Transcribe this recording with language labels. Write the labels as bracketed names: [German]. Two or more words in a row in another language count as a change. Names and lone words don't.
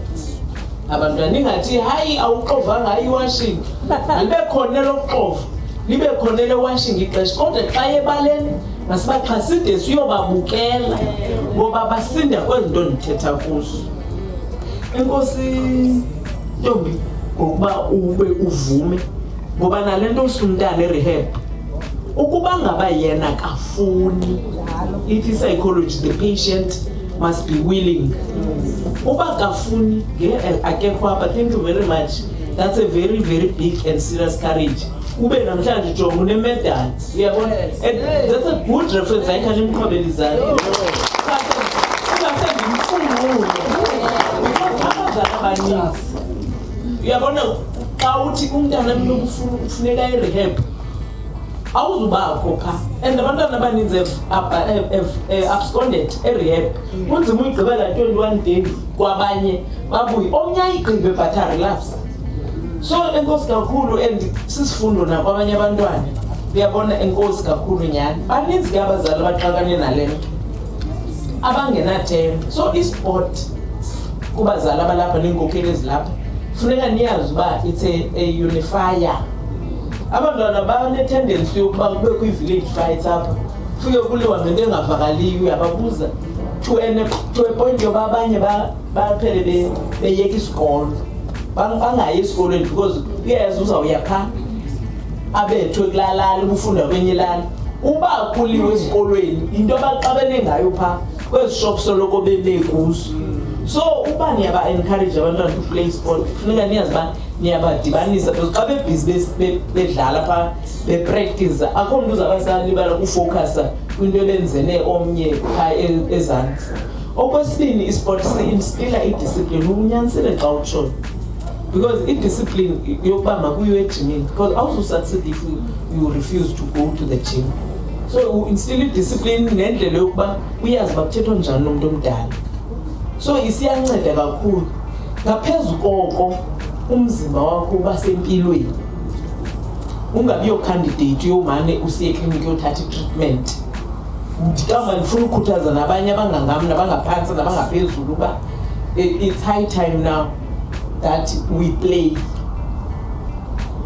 [Xhosa] Abantwana ningathi hayi awuxovanga hayi iwashing, libe khona lokuxova libe khona lewashing ixesha kodwa xa ebaleni masibaxhase ide siyobabukela ngoba basinda kwezinto ndithetha kuzo. Enkosi Ntombi ngokuba ube uvume ngoba nalento usumntana erehab ukuba ngaba yena kafuni ithi psychology [English] the patient must be willing. [Xhosa] Uba kafuni akekho apha. [English] Thank you very much. That's a very big and serious courage. [Xhosa] Ube namhlanje jonga unemedal. Uyabona? [English] That's a good reference [Xhosa] ayikhathi imqhobelizana. Abaninzi uyabona xa uthi umntana kufuneka irehab awuzubakho pha, and abantwana abaninzi [English] have absconded [Xhosa] erehab. Kunzima uyigqibela 21 days kwabanye babuye omnye ayigqibe but relapse. So enkosi kakhulu and sisifundo nakwabanye abantwana. Uyabona enkosi kakhulu nyani baninzi ke abazali baxakane nale nto abangenathemba. So isport kubazali abalapha neenkokheli ezilapha funeka niyazi uba [English] it's a unifier. [Xhosa] Abantwana bane-tendency yokuba kube kwi- [English] village fights [Xhosa] apha fike kuliwa ngento engavakaliyo uyababuza [English] to a point [Xhosa] yoba abanye baphele beyeka isikolo bangayi esikolweni because uyayazi uzawuya phaa abethwe kulalala ubufunda kwenye ilala. Uba kuliwe esikolweni into abaxabene ngayo phaa kwezi shop soloko bebekuzo. So uba niyaba-encourage abantwana [English] to play sport [Xhosa] funeka niyazi uba niyabadibanisa because xa bebhizi bedlala phaa bepractice akho mntu uzabasalibala ukufocusa kwinto ebenzene omnye phaa ezantsi. Okwesibini isport si-instilla idiscipline. Unyanisile xa utshoyo because idiscipline yokuba makuyiwe ejimini because awuzusucceed [English] if you refuse to go to the gym. So instill [Xhosa] idiscipline nendlela yokuba uyazi uba kuthethwa njani nomntu omdala. So isiyanceda kakhulu. Ngaphezu koko umzimba wakho uba sempilweni. Ungabi yo-candidate yomane usiye ekliniki yothatha i-treatment. Ndikamba ndifuna ukukhuthaza nabanye abangangam nabangaphantsi nabangaphezulu uba [English] it's high time now that we play.